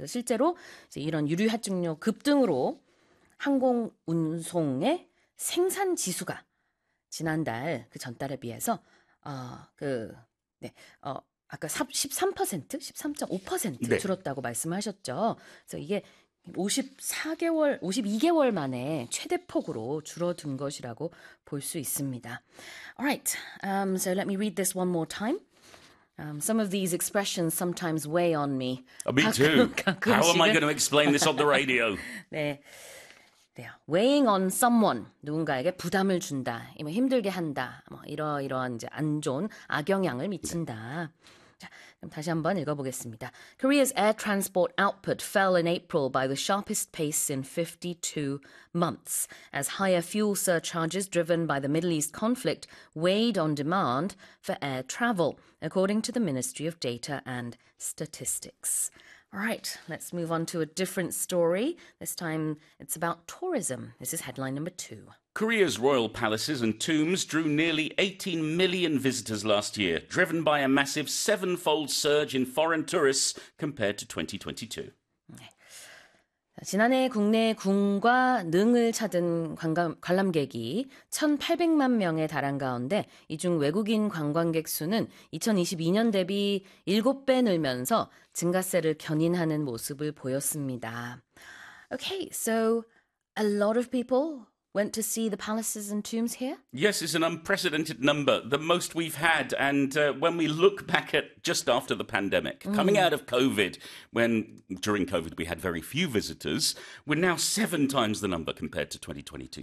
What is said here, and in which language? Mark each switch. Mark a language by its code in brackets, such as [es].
[ko] 그래서 실제로 이제 이런 유류 할증료 급등으로 항공 운송의 생산 지수가 지난달 그 전달에 비해서 아까 13% 13.5% 네. 줄었다고 말씀하셨죠. 그래서 이게 54개월, 52개월 만에 최대폭으로 줄어든 것이라고 볼수 있습니다. [en] Alright, so let me read this one more time. Some of these expressions sometimes weigh on me. Me too. How am I going to explain this on the [ko] 가끔씩은 [en] radio? [ko] 네. 네, [en] weighing on someone, [ko] 누군가에게 부담을 준다, 뭐 힘들게 한다, 뭐 이러이러한 이제 안 좋은 악영향을 미친다. 자, 그럼 다시 한번 읽어보겠습니다. [en] Korea's air transport output fell in April by the sharpest pace in 52 months, as higher fuel surcharges driven by the Middle East conflict weighed on demand for air travel, according to the Ministry of Data and Statistics. All right, let's move on to a different story. This time it's about tourism. This is headline number two. Korea's royal palaces and tombs drew nearly 18 million visitors last year, driven by a massive sevenfold surge in foreign tourists compared to 2022. [ko] 지난해 국내 궁과 능을 찾은 관람객이 1,800만 명에 달한 가운데 이중 외국인 관광객 수는 2022년 대비 7배 늘면서 증가세를 견인하는 모습을 보였습니다. [en] Okay, so a lot of people went to see the palaces and tombs here? Yes, it's an unprecedented number, the most we've had. And when we look back at just after the pandemic, coming out of COVID, when during COVID we had very few visitors, we're now seven times the number compared to 2022.